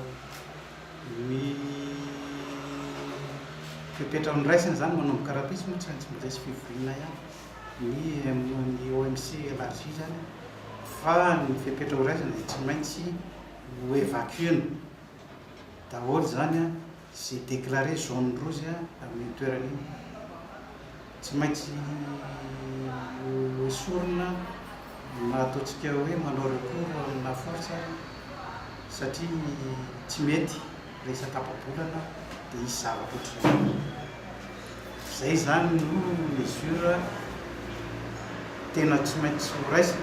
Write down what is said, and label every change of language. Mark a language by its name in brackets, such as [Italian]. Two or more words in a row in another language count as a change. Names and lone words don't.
[Malagasy] Ny fepetra niraisina zany manomboka rahapisy moa tsy mbola tsy fivoriana ihany ny OMC élargie zany fa ny fepetra ho raisina dia tsy maintsy ho évacuena daholo zany [French] c'est déclaré zone rouge [Malagasy] amin'ny toerana iny. Tsy maintsy esorina na ataontsika hoe manao recours amina force satria tsy mety resaka tapabolana dia isy zava-potra zay zany no mesure tena tsy maintsy ho raisina.